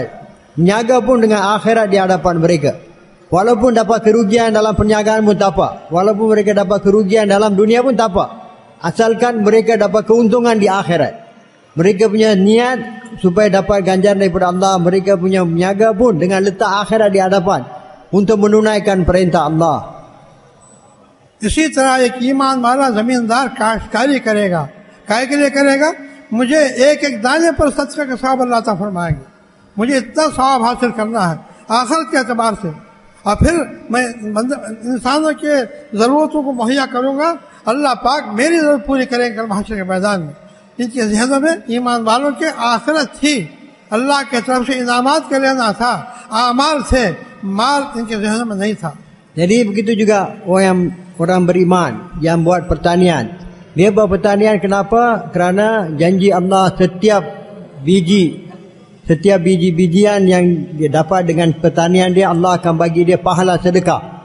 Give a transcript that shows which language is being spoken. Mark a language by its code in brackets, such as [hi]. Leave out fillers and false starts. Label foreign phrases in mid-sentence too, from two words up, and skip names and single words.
[ms] Berniaga pun dengan akhirat di hadapan mereka. Walaupun dapat kerugian dalam perniagaan pun tak apa. Walaupun mereka dapat kerugian dalam dunia pun tak apa. Asalkan mereka dapat keuntungan di akhirat. Mereka punya niat supaya dapat ganjaran daripada Allah. Mereka punya berniaga pun dengan letak akhirat di hadapan untuk menunaikan perintah Allah. [ur] اسی طرح ایک ایمان والا زمیندار کاشتکاری کرے گا، کائے کے لیے کرے گا? مجھے ایک ایک دانے پر صدقہ کا ثواب اللہ تعالیٰ فرمائیں گے، مجھے اتنا ثواب حاصل کرنا ہے آخرت کے اعتبار سے، اور پھر میں انسانوں کے ضرورتوں کو مہیا کروں گا، اللہ پاک میری ضرورت پوری کریں گے کل محشر کے میدان میں. ان کے ذہنوں میں ایمان والوں کے آخرت تھی، اللہ کے طرف سے انعامات کا لینا تھا، اعمال تھے، مال ان کے ذہنوں میں نہیں تھا. [ms] Jadi begitu juga orang beriman yang buat pertanian. Dia buat pertanian kenapa? Kerana janji Allah setiap biji-bijian yang dia dapat dengan pertanian dia, Allah akan bagi dia pahala sedekah.